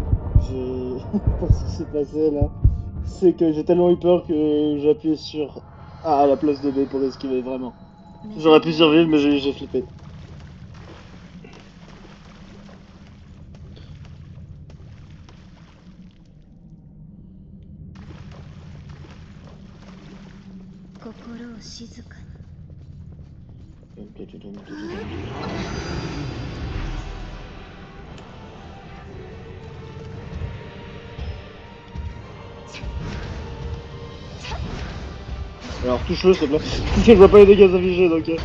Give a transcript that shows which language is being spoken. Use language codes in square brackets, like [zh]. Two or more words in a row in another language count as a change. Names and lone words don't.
[fr] Je pense ce qui s'est passé là, c'est que j'ai tellement eu peur que j'ai appuyé sur Ah, à la place de B pour esquiver, vraiment. [ja] 目覚 [fr] J'aurais pu [ja] められ [fr] survivre, mais [ja] た [fr] j'ai flippé. [ja] 心を静かに [fr] Alors touche-le s'il te plaît. Je vois pas les dégâts affichés donc.